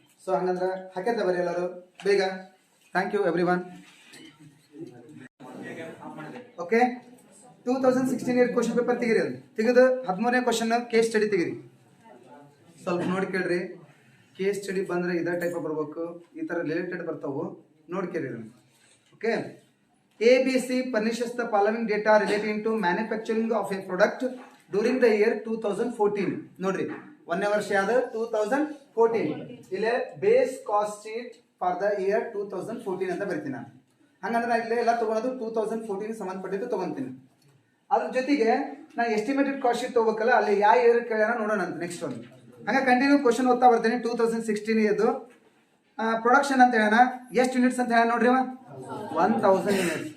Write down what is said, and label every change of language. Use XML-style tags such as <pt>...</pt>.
<kn>So ಹಂಗಂದ್ರೆ ಹಾಕ್ಯಂತ ಬರೀ ಎಲ್ಲರೂ ಬೇಗ.</kn> <en>Thank you every one.</en> <kn>Okay, 2016 year question paper ತೆಗಿರಿ. ಅದು ತೆಗೆದು 13ನೇ ಕ್ವಶನ್ ಕೇಸ್ ಸ್ಟಡಿ ತೆಗಿರಿ. ಸ್ವಲ್ಪ ನೋಡಿ ಕೇಳ್ರಿ. ಕೇಸ್ ಸ್ಟಡಿ ಬಂದ್ರೆ ಇದೇ ಟೈಪ್ ಬರ್ಬೇಕು, ಈ ತರ ರಿಲೇಟೆಡ್ ಬರ್ತಾವು, ನೋಡ್ಕೇರಿ.</kn> <en>Okay, ABC furnishes the following data relating to manufacturing of a product during the year 2014.</en> <kn>ನೋಡ್ರಿ, ಒಂದೇ ವರ್ಷ ಯಾವ್ದು? 2014. ಇಲ್ಲೇ</kn> <en>base cost sheet for the year</en> <kn>2014 ಅಂತ ಬರ್ತೀನಿ ನಾನು. ಹಂಗಂದ್ರೆ ನಾನು ಇಲ್ಲೇ ಎಲ್ಲ ತಗೊಳೋದು 2014 ಸಂಬಂಧಪಟ್ಟಿದ್ದು ತಗೊಂತೀನಿ. ಅದ್ರ ಜೊತೆಗೆ ನಾನು ಎಸ್ಟಿಮೇಟೆಡ್ ಕಾಸ್ಟ್ ಶೀಟ್ ತಗೋಬೇಕಲ್ಲ, ಅಲ್ಲಿ ಯಾವ ಇಯರ್ ಕೇಳ್ಯಾರ ನೋಡೋಣ ಅಂತ ನೆಕ್ಸ್ಟ್ ಒಂದು. ಹಂಗೆ ಕಂಟಿನ್ಯೂ ಕ್ವಶನ್ ಓದ್ತಾ ಬರ್ತೀನಿ. 2016 ಇದು ಪ್ರೊಡಕ್ಷನ್ ಅಂತ ಹೇಳೋಣ. ಎಷ್ಟು ಯೂನಿಟ್ಸ್ ಅಂತ ಹೇಳ ನೋಡ್ರಿ? 1000 ಯೂನಿಟ್ಸ್.</kn>